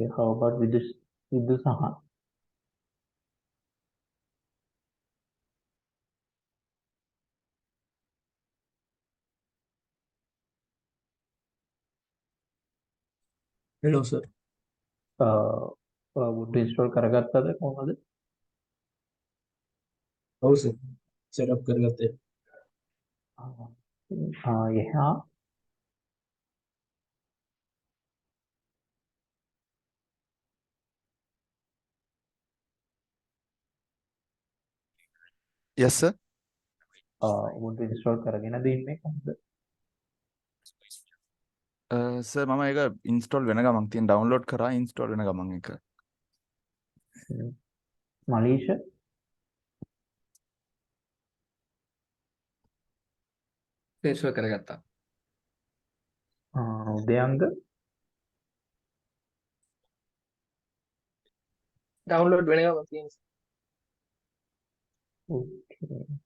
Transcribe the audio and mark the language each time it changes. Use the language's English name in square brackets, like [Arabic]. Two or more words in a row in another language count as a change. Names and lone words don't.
[English] How about with this Saha? Hello, sir. [Sinhala] Ubuntu install කරගත්තද කොහොමද? [English] Oh, sir. Set up करगते. Yeah. Yes, sir. [Sinhala] Ubuntu install කරගෙනද ඉන්නේ කොහොමද? Sir, මම ඒක install වෙන ගමන් තියෙන download කරා install වෙන ගමන් එක. Malaysia? Install කරගත්තා. උදයන්ග? Download වෙන ගමන් තියෙන. [English] Okay.